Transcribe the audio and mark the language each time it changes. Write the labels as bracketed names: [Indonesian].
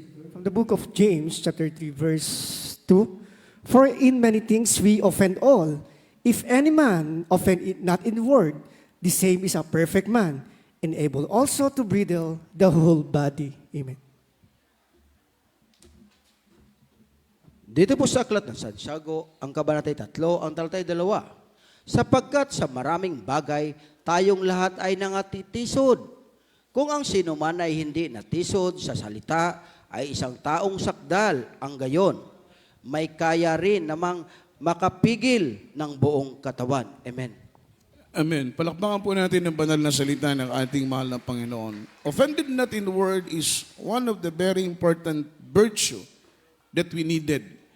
[English] From the book of James, chapter 3, verse 2, for in many things we offend all. If any man offend not in word, the same is a perfect man, and able also to bridle the whole body. Amen. [Filipino] Dito po sa aklat ng Santiago, ang kabanatay 3, ang talatay 2, sapagkat sa maraming bagay, tayong lahat ay nangatitisod. Kung ang sino man ay hindi natisod sa salita, ay isang taong sakdal ang gayon. May kaya rin namang makapigil ng buong katawan. Amen. Amen. Palakpakan po natin ang banal na salita ng ating mahal na Panginoon. [English] Offended not in word is one of the very important virtue that we needed.